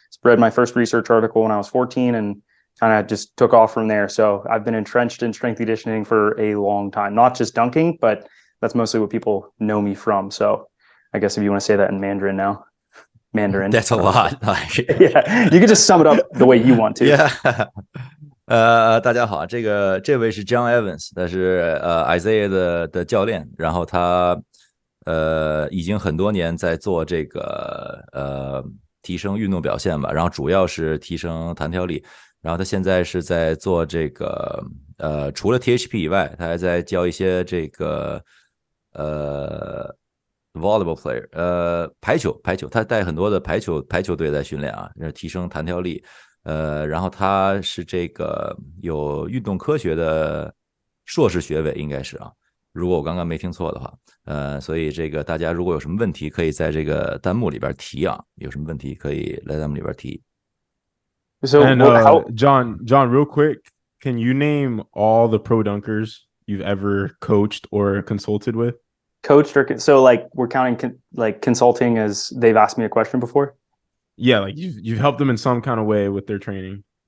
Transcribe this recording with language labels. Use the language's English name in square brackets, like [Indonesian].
[English] Read my first research article when I was 14 and kind of just took off from there. So I've been entrenched in strength conditioning for a long time, not just dunking, but that's mostly what people know me from. So I guess if you want to say that in Mandarin. That's a lot. Like, Yeah, you can just sum it up the way you want to. yeah. [Chinese] 大家好，这位是 John Evans，他是Isaiah 的教练，然后他已经很多年在做这个提升运动表现吧，然后主要是提升弹跳力，然后他现在是在做这个除了 THP 以外，他还在教一些这个 [English] volleyball player， [Chinese] 排球，他带很多的排球队在训练啊，提升弹跳力。然后他是这个有运动科学的硕士学位，应该是啊，如果我刚刚没听错的话，所以这个大家如果有什么问题，可以在这个弹幕里边提啊，有什么问题可以来弹幕里边提。 [English] So And how John, real quick, can you name all the pro dunkers you've ever coached or consulted with? coached or so like we're counting like consulting as they've asked me a question before? Yeah, like you've helped them in some kind of way with their training.